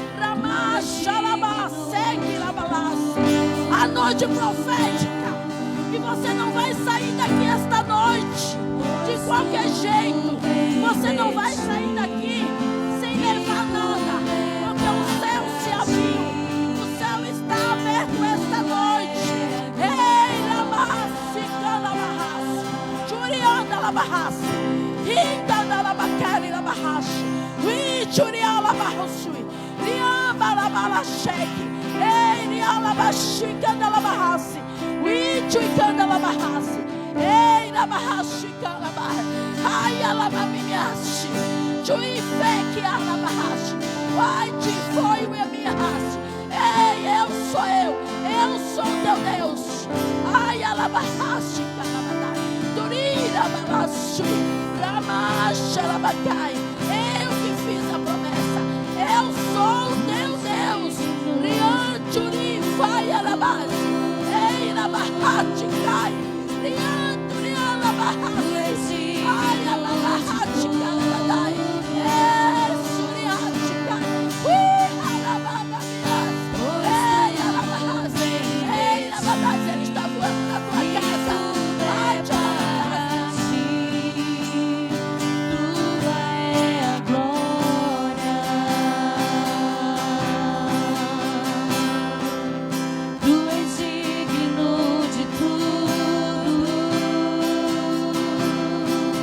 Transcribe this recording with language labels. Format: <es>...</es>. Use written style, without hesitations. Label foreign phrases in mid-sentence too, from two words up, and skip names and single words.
<pt>A noite profética. E você não vai sair daqui esta noite de qualquer jeito. Você não vai sair daqui sem levar nada. Porque o céu se abriu. O céu está aberto esta noite. Ei, labarrasse, calabarrasse, churianda labarrasse, rinda labacari labarrasse, churia labarrasse, riamba labaracheque, ei, rialabachi, canda labarrasse, chuicanda labarrasse, ei, labarrache, calabar, ai, alabamiache, chuifeque, alabarrache, ai, te foi o minha raça. Ei, eu sou teu Deus. Ai, alabarrache, calabadai, durira, babachu, ramacha, alabacai. Eu que fiz a promessa. Eu sou teu Deus. Rianturi, vai, alabache. Ei, alabarrache, cai. Rianturi, alabarrache. Ai, alabarrache, calabadai. Ei, suriache, cai. Ele está voando na tua casa. Vai, tua é a glória. Tu és digno de tudo.</pt>